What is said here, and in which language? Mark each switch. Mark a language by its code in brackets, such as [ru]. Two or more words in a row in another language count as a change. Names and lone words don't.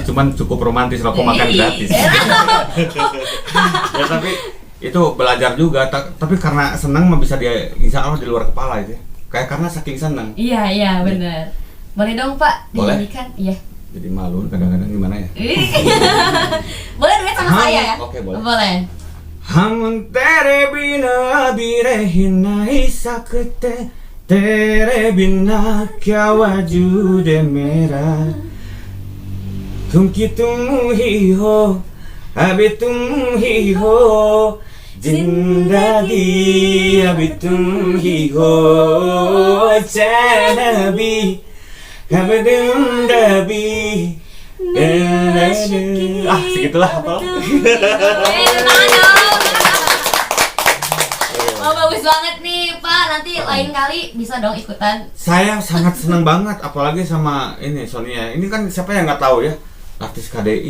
[id] sih, cuman cukup romantis rokok makan gratis. Ya tapi itu belajar juga, tapi karena senang mah bisa dia insya Allah di luar kepala itu. Ya. Kayak karena saking senang. Iya benar. Boleh dong Pak Boleh? dinyanyikan? Iya. Jadi malu kadang-kadang gimana ya? Boleh duet sama saya ya? Oke, boleh. Boleh. [hi] हम तेरे बिना भी रह नहीं सकते तेरे बिना क्या वजूद है मेरा तुम की तुम ही हो अभी तुम ही हो जिंदगी अभी तुम ही हो चैन अभी अब जिंदगी [id] segitulah apa? Oh bagus banget nih Pak, nanti lain kali bisa dong ikutan. Saya sangat senang banget, apalagi sama ini Sonia. Ini kan siapa yang nggak tahu ya, artis KDI